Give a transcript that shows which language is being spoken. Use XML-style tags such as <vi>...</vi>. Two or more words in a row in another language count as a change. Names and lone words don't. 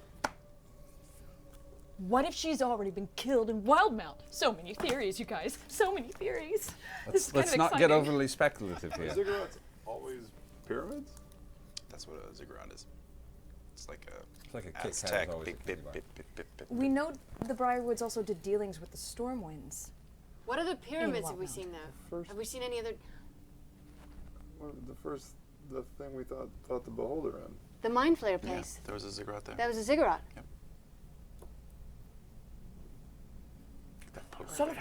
<en>What if she's already been killed in Wildmount? So many theories, you guys. So many theories. This is Let's kind of not get exciting. overly speculative here. Are ziggurats always pyramids? That's what a ziggurat is. It's like a It's like a kick Aztec. has always Bip, a bip, ziggurat. bip, bip, bip, bip. We know the Briarwoods also did dealings with the Stormwinds. What other pyramids have we Wildmount. seen though? First- Have we seen any other? The thing we thought the beholder in. The Mind Flayer Yeah, place. there was a ziggurat there. That was a ziggurat. Son of a</en>